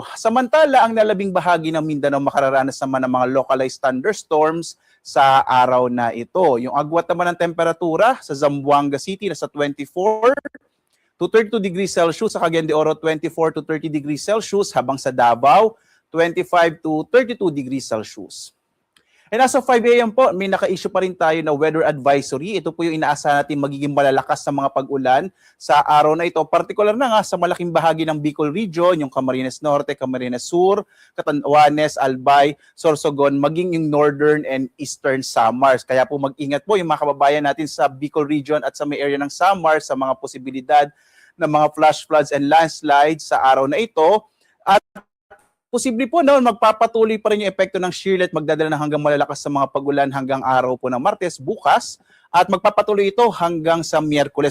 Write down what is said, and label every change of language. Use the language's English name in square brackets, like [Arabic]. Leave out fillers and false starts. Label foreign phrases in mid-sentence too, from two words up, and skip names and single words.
[Filipino] Samantala, ang nalabing bahagi ng Mindanao makararanas naman ng mga [English] localized thunderstorms [Filipino] sa araw na ito. Yung agwat naman ng temperatura sa Zamboanga City nasa 24 to 32 [English] degrees Celsius, [Filipino] sa Cagayan de Oro 24 to 30 [English] degrees Celsius, [Filipino] habang sa Davao 25 to 32 [English] degrees Celsius. And as of 5 a.m. [Filipino] po, may naka-issue pa rin tayo na [English] weather advisory. [Filipino] Ito po yung inaasahan natin magiging malalakas sa mga pag-ulan sa araw na ito. Particular na nga sa malaking bahagi ng Bicol Region, yung Camarines Norte, Camarines Sur, Catanduanes, Albay, Sorsogon, maging yung Northern and Eastern Samars. Kaya po mag-ingat po yung mga kababayan natin sa Bicol Region at sa may area ng Samars sa mga posibilidad ng mga [English] flash floods and landslides [Filipino] sa araw na ito. At posible po noon magpapatuloy pa rin yung epekto ng shear line, magdadala ng hanggang malalakas sa mga pag-ulan hanggang araw po ng Martes, bukas, at magpapatuloy ito hanggang sa Miyerkules.